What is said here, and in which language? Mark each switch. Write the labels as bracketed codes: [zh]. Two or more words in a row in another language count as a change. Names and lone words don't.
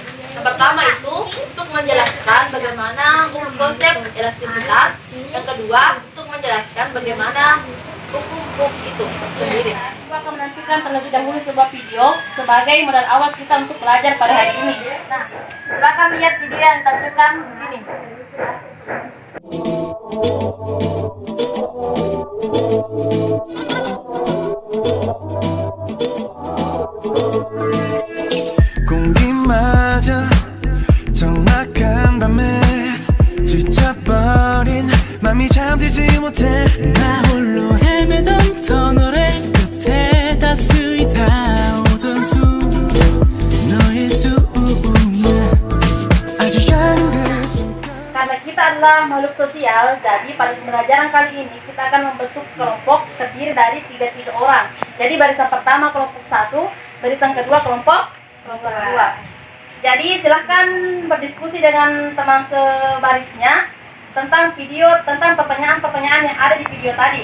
[id] Yang pertama itu untuk menjelaskan bagaimana konsep elastisitas. Yang kedua untuk menjelaskan bagaimana hukum itu sendiri. Ibu akan menampilkan terlebih dahulu sebuah video sebagai modal awal kita untuk belajar pada hari ini. Nah, silakan lihat video yang ditampilkan di sini. [ko] 공기마저 정막한 밤에 지쳐버린 맘이 잠들지 못해 나 홀로 헤매던 터널의 끝에 따스히 타오던 숨 너의 수음이야 아주 작은 그 [id] Karena kita adalah makhluk sosial, jadi pada pembelajaran kali ini kita akan membentuk kelompok terdiri dari tiga orang. Jadi barisan pertama kelompok 1, barisan kedua kelompok 2. Jadi silahkan berdiskusi dengan teman sebarisnya tentang pertanyaan-pertanyaan yang ada di video tadi.